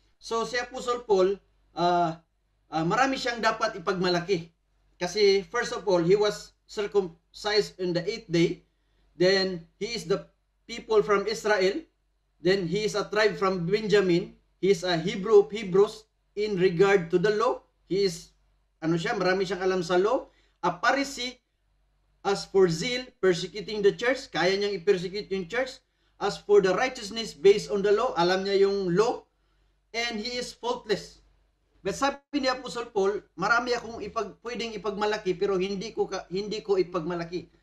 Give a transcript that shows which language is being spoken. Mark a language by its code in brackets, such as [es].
[tl] So si Apostle Paul, marami siyang dapat ipagmalaki. Kasi [en] first of all, he was circumcised in the 8th day. Then he is the people from Israel. Then he is a tribe from Benjamin. He is a Hebrew of Hebrews in regard to the law. He is, [tl] marami siyang alam sa law. [en] A Pharisee, as for zeal, persecuting the church. [tl] Kaya niyang i-persecute yung church. [en] As for the righteousness based on the law, [tl] alam niya yung law. [en] And he is faultless. But [tl] sabi ni Apostle Paul, marami akong pwedeng ipagmalaki pero hindi ko ipagmalaki.